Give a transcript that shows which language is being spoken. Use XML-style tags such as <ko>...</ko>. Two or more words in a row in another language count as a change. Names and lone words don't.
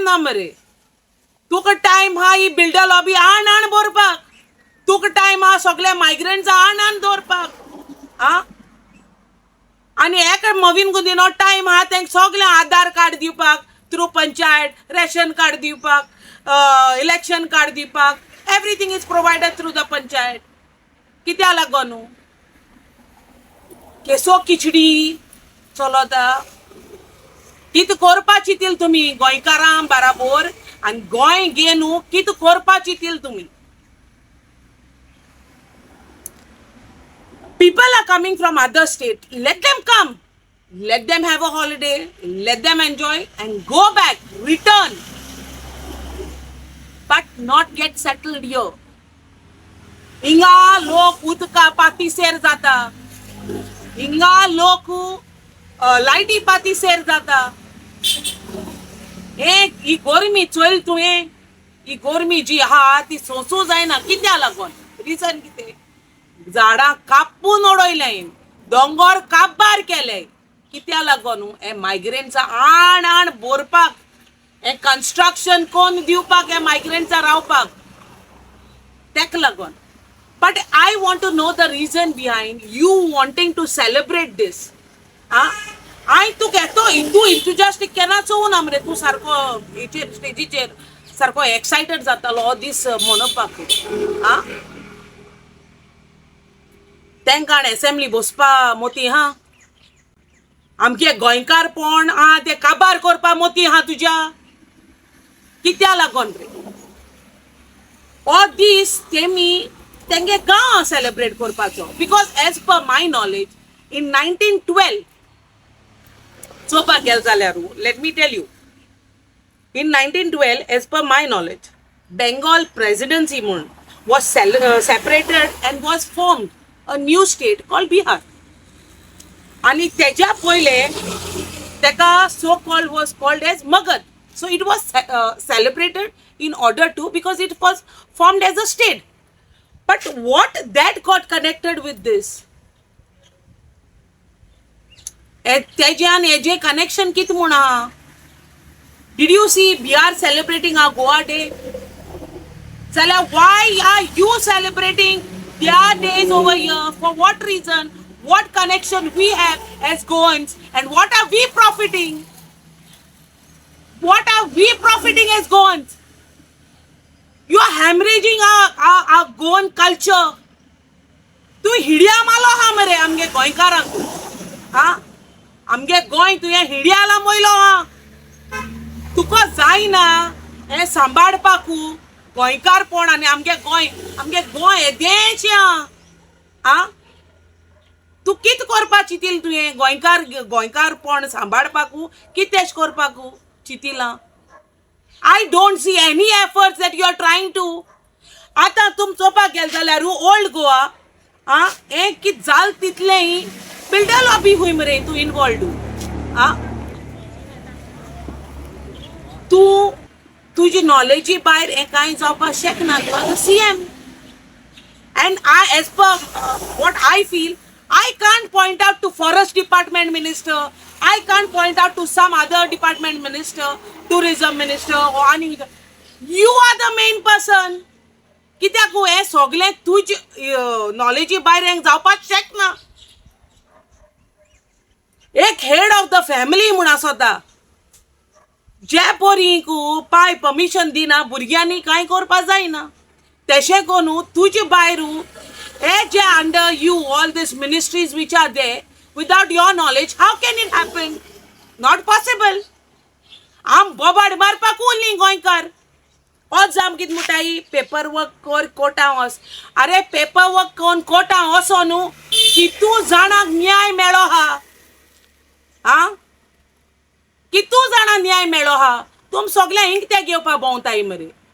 <kok>ना मरे तुका टायम हा ही</kok> <en>builder lobby</en> <kok>आण भरपाक तुका टायम हा सगळे मायग्रंट्स आण दवरपाक आ आनी एका नवीन गुदीनो टायम हा तेंका सगळे आधार कार्ड दिवपाक थ्रू पंचायत रेशन कार्ड दिवपाक इलेक्शन कार्ड दिवपाक</kok> <en>everything is provided through the panchayat</en> <kok>कित्या लागून केसो खिचडी चलता कित करपा चिंतिल तुमी गोंयकारां बराबर आनी गोंय घे न्हू कित करपा चिंतिल तुमी</kok> <en>people are coming from other state let them come let them have a holiday let them enjoy and go back return but not get settled here</en> <kok>हिंगा लोक उदका पाती सेर जाता हिंगा लोक लायटी पाती सेर जाता ही गोरमी चोयल तुवें ही गोरमी जी आहा ती सोंसू जायना कित्या लागून रिजन कितें झाडां कापून उडयलें दोंगर काबार केले कित्या लागून हे मायग्रेंट्सा आण भरपाक हे कन्स्ट्रक्शन कोन्न दिवपाक हे मायग्रेंट्सा रावपाक तेका लागून</kok> <en>But I want to know the reason behind you wanting to celebrate this.</en> <kok>I तू घेतो तू enthusiastic केन्ना चोवना मरे तू सारको हेचेर स्टेजीचेर सारको एक्सायटेड जातालो हो दीस मनोवपाक तेंकां एसेंब्ली बसपा मोती हा आमगे गोंयकारपण ते काबार करपा मोती हा तुज्या कित्या लागून रे हो दीस तेमी तेंगे गांव सेलिब्रेट करपाचो</kok> <en>because as per my knowledge in 1912</en> <kok>चोवपाक गेल जाल्यार</kok> <en>let me tell you in 1912 as per my knowledge Bengal Presidency म्हूण was separated and was formed a new state called Bihar</en> <kok>आनी तेज्या पयले तेका</kok> <en>so called was called as Magadh so it was celebrated in order to because it was formed as a state But what that got connected with this?</en> <kok>Tejan AJ connection kit muna.</kok> <en>Did you see we are celebrating our Goa Day? Sala, why are you celebrating their days over here? For what reason? What connection we have as Goans? And what are we profiting? What are we profiting as Goans? You are hemorrhaging our Goan culture.</en> <kok>तू हिडिया मालो हा मरे आमगे गोंयकारांक हा आमगे गोंय तुवें हिडियाला मोयलो हा तुका जायना हे सांबाळपाकू गोंयकारपण आनी आमगे गोंय येदेशें आ तूं कित करपा चिंतिल तुवें गोंयकारपण सांबाळपाकू कितें करपाकू चिंतिलां</kok> <en>I don't see any efforts that you are trying to</en> <kok>आतां तुम चोवपाक गेल जाल्यार ओल्ड गोवा हें कित जाल तितलें</kok> <en>builder lobby</en> <kok>खूंय मरे तूं इनवॉल्ड तूं तुजी नॉलेजी भायर हें कांय जावपाक शकना तूं आतां</kok> <en>CM and as per what I feel I can't point out to forest department minister, I can't point out to some other department minister, tourism minister or any. You are the main person.</en> <kok>कित्याक हे सगळें तुज नॉलेजी भायर हें जावपाक शकना एक</kok> <en>head of the family</en> <kok>म्हूण आसता जे पोरींक पाय परमिशन दिना भुरग्यांनी कांय करपा जायना तशें करून तुजे भायर हे जे</kok> <en>under you all this ministries which are there without your knowledge how can it happen not possible</en> <kok>आम बोबाड मारपाक उरलीं गोंयकार ओज आम कितें म्हणटाय</kok> <en>paper work</en> <kok>कर कोर्टां वच अरे</kok> <en>paper work</en> <kok>करून कोर्टां वचो न्हू कितू जाणांक न्याय मेळ्ळो हा कितू जाणां न्याय मेळ्ळो हा तुम सगळे हिंग ते घेवपाक भोंवताय मरे</kok>